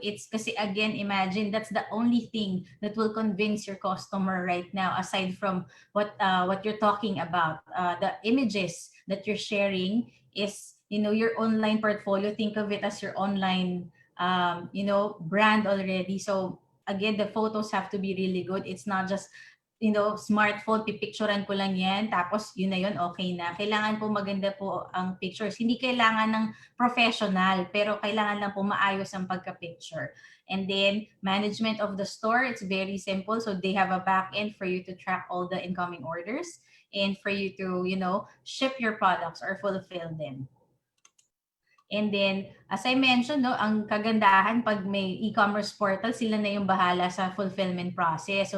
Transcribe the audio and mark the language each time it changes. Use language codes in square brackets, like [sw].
[en] It's kasi again, imagine that's the only thing that will convince your customer right now, aside from what you're talking about. The images that you're sharing is, your online portfolio. Think of it as your online brand already. So again, the photos have to be really good. It's not just, [tl] smartphone, pipicturean ko lang yan, tapos yun na yun, okay na. Kailangan po maganda po ang pictures. Hindi kailangan ng professional, pero kailangan lang po maayos ang pagka-picture. [en] And then, management of the store, it's very simple. So they have a back end for you to track all the incoming orders and for you to, ship your products or fulfill them. And then, as I mentioned, [tl] ang kagandahan pag may e-commerce portal, sila na yung bahala sa fulfillment process.